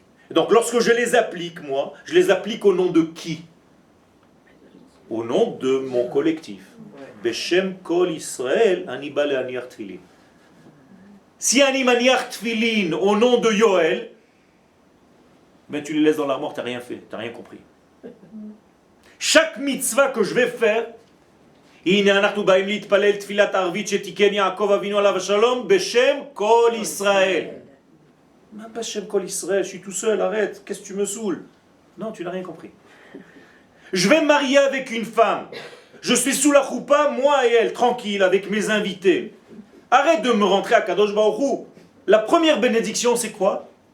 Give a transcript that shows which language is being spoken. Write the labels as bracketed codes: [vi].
[fr] Donc lorsque je les applique, moi, je les applique au nom de qui? Au nom de mon collectif. [he] Beshem kol Israël, ani ba le'aniach tefillin. [fr] Si [he] ani maniach tefillin [fr] au nom de Yoël, ben tu les laisses dans l'armoire, tu n'as rien fait, tu n'as rien compris. Chaque mitzvah que je vais faire, [he] הנה אנחנו באים להתפלל תפילת ערבית שתיקן יעקב אבינו עליו השלום בשם כל ישראל. [fr] Même pas Shem Kol Israël, je suis tout seul, arrête, qu'est-ce que tu me saoules? Non, tu n'as rien compris. Je vais me marier avec une femme. Je suis sous la choupa, moi et elle, tranquille, avec mes invités. Arrête de me rentrer à Kadosh Baruch Hu. La première bénédiction, c'est quoi?